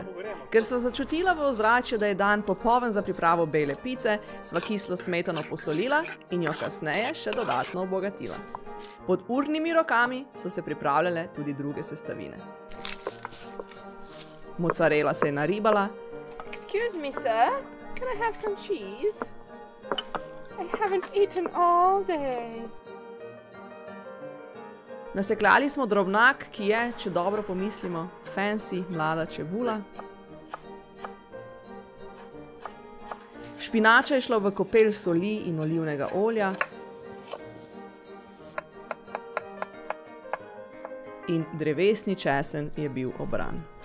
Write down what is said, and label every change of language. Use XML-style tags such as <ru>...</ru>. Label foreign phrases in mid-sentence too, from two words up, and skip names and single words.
<sl>Ker sva začutila v ozračju, da je dan popoln za pripravo bele pice, sva kislo smetano posolila in jo kasneje še dodatno obogatila. Pod urnimi rokami so se pripravljale tudi druge sestavine. Mozzarella se je naribala.</sl> <en>Excuse me, sir. Can I have some cheese? I haven't eaten all day.</en> <sl>Nasekljali smo drobnak, ki je, če dobro pomislimo, fancy mlada čebula. Špinača je šla v kopel soli in olivnega olja. In drevesni česen je bil obran.</sl>